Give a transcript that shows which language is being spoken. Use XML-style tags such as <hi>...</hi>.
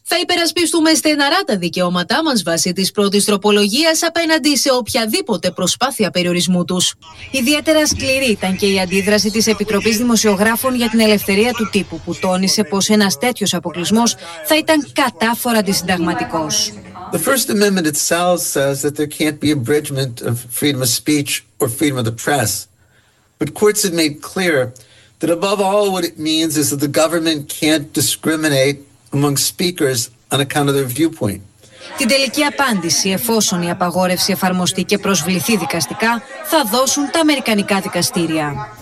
<el>Θα υπερασπιστούμε στεναρά τα δικαιώματά μας βάσει της πρώτης τροπολογίας απέναντι σε οποιαδήποτε προσπάθεια περιορισμού τους. Ιδιαίτερα σκληρή ήταν και η αντίδραση της Επιτροπής Δημοσιογράφων για την Ελευθερία του Τύπου, που τόνισε πως ένας τέτοιος αποκλεισμός θα ήταν κατάφορα αντισυνταγματικός.</el> <en>The First Amendment itself says that there can't be abridgment of freedom of speech or freedom of the press. But courts have made clear that above all what it means is that the government can't discriminate among speakers on account of their viewpoint.</en> <el>Την τελική απάντηση, εφόσον η απαγόρευση εφαρμοστεί και προσβληθεί δικαστικά, θα δώσουν τα αμερικανικά δικαστήρια.</el>